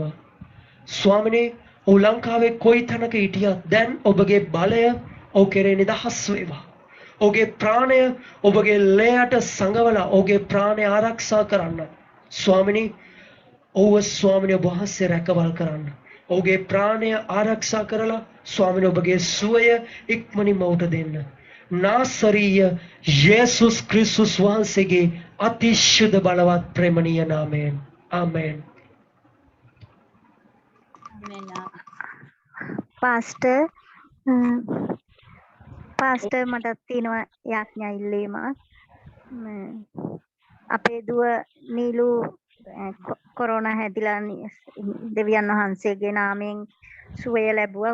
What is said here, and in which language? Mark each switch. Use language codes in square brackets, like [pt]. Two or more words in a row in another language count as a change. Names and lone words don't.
[si] ස්වාමිනේ ඔව් ලංකාවේ කොයි තැනක හිටියත් දැන් ඔබගේ බලය ඔබ කෙරේ නිදහස් වේවා. ඔබගේ ප්‍රාණය ඔබගේ ලේයට සංගවලා ඔබගේ ප්‍රාණය ආරක්ෂා කරන්න. ස්වාමිනේ ඔව් ස්වාමිනේ ඔබ වහන්සේ රැකවල් කරන්න. ඔබගේ ප්‍රාණය ආරක්ෂා කරලා ස්වාමිනේ ඔබගේ සුවය ඉක්මනින්ම උට දෙන්න. नासरीय येसुस क्रिस्टुस වහන්සේගේ අතිශුද්ධ බලවත් ප්‍රේමණීය නාමයෙන් ආමෙන්. පාස්ටර් මට තියෙනවා යාඥා ඉල්ලීමක්. අපේ දුව නීලු කොරෝනා හැදිලා දෙවියන් වහන්සේගේ නාමයෙන් සුවය ලැබුවා.